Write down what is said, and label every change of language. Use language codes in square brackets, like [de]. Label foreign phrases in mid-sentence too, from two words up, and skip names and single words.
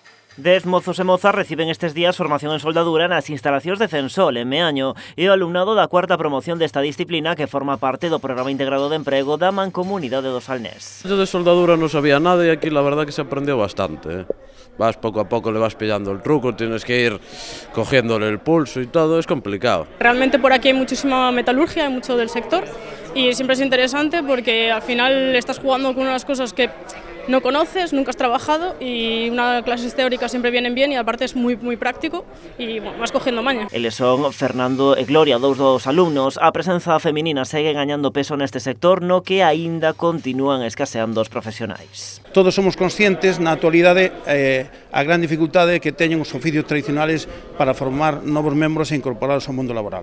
[gl] 10 mozos e mozas reciben estes días formación en soldadura nas instalacións de Censol, en Meaño, e o alumnado da cuarta promoción desta disciplina que forma parte do Programa Integrado de Emprego da Mancomunidade do Salnés. [es] Yo de soldadura no sabía nada y aquí la verdad que se aprendió bastante. Vas poco a poco, le vas pillando el truco, tienes que ir cogiéndole el pulso y todo, es complicado. Realmente por aquí hay muchísima metalurgia, hay mucho del sector y siempre es interesante porque al final estás jugando con unas cosas que no conoces, nunca has trabajado y unas clases teóricas siempre vienen bien y aparte es muy práctico y bueno, vas cogiendo maña. [gl] Eles son Fernando e Gloria, dous dos alumnos. A presenza feminina segue gañando peso neste sector no que aínda continúan escaseando os profesionais. Todos somos conscientes na actualidade a gran dificultade que teñen os oficios tradicionales para formar novos membros e incorporados ao mundo laboral.